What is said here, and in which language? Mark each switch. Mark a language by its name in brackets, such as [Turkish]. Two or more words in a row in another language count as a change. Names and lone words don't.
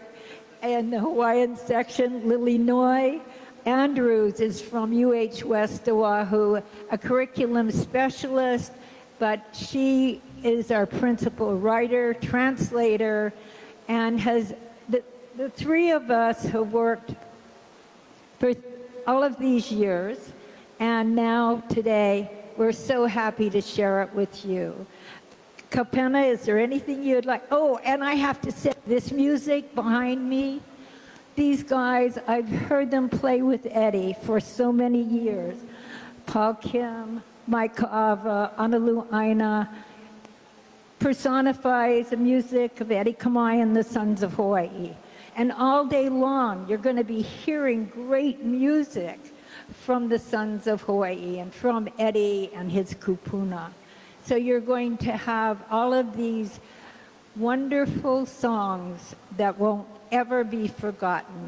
[English] In the Hawaiian section, Lilinoe Andrews is from UH West Oahu, a curriculum specialist, but she is our principal writer, translator, and has the three of us have worked for all of these years, and now today we're so happy to share it with you. Kapena, is there anything you'd like? Oh, and I have to say, this music behind me, these guys, I've heard them play with Eddie for so many years. Paul Kim, Mike Kaʻawa, ʻAnalū ʻāina, personifies the music of Eddie Kamae and the Sons of Hawaii. And all day long, you're going to be hearing great music from the Sons of Hawaii and from Eddie and his kupuna. So you're going to have all of these wonderful songs that won't ever be forgotten.